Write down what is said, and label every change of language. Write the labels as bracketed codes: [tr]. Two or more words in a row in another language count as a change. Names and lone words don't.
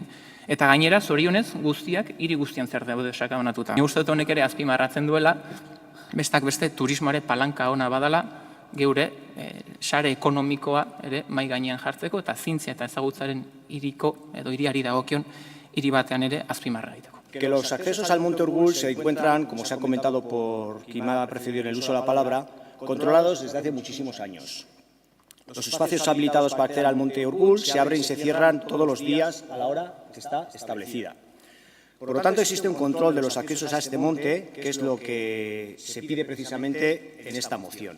[eu] Eta gainera, zorionez, guztiak, hiri guztian zer daude sakabanatuta. Uste dut honek ere azpimarratzen duela, bestak beste turismoare palanka ona badala, geure sare ekonomikoa ere mai gainean jartzeko eta zientzia eta ezagutzaren hiriko edo hiriari dagokion hiri batean ere azpimarra egiteko. [es] Que los accesos al Monte Urgul se encuentran, como se ha comentado por quien me ha precedido en el uso de la palabra, controlados desde hace muchísimos años. Los espacios habilitados para acceder al Monte Urgul se abren y se cierran todos los días a la hora que está establecida. Por lo tanto, existe un control de los accesos a este monte, que es lo que se pide precisamente en esta moción.